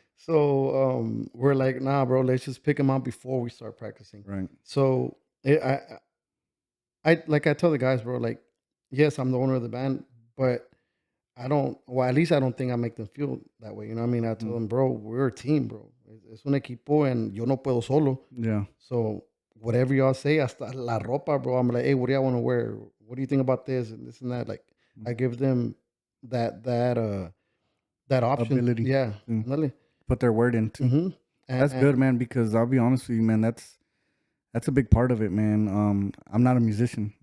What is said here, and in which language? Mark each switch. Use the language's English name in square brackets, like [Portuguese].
[English] So we're like, nah, bro, let's just pick them out before we start practicing. Right. So I like I tell the guys, bro, like, yes, I'm the owner of the band, but I don't. Well, at least I don't think I make them feel that way. You know what I mean? I tell them, bro, we're a team, bro. [Spanish] Es un equipo, and yo no puedo solo. [English] Yeah. So whatever y'all say, [Spanish] hasta la ropa, [English] bro. I'm like, hey, what do y'all want to wear? What do you think about this and this and that? Like, I give them that option. Ability. Yeah, to really. put their word into. Mm-hmm. That's good, man, because I'll be honest with you, man, that's a big part of it, man. I'm not a musician.